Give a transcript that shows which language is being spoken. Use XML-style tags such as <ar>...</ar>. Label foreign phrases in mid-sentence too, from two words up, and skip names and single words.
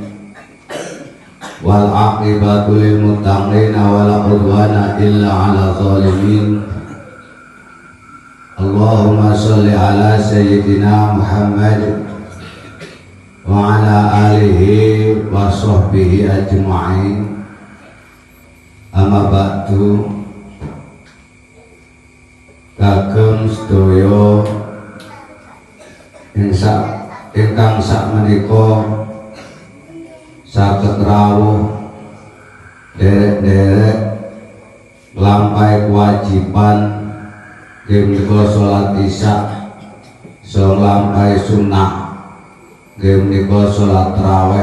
<ar>والعاقبة للمتقين ولا عدوان إلا على الظالمين. اللهم صل على سيدنا محمد وعلى آله وصحبه أجمعين. أما بعد,</ar> <jv>kagem sedaya ingkang sakmenika saged rawuh derek-derek nglampahi kewajiban menika salat isya, so nglampahi sunnah menika salat tarawih.</jv>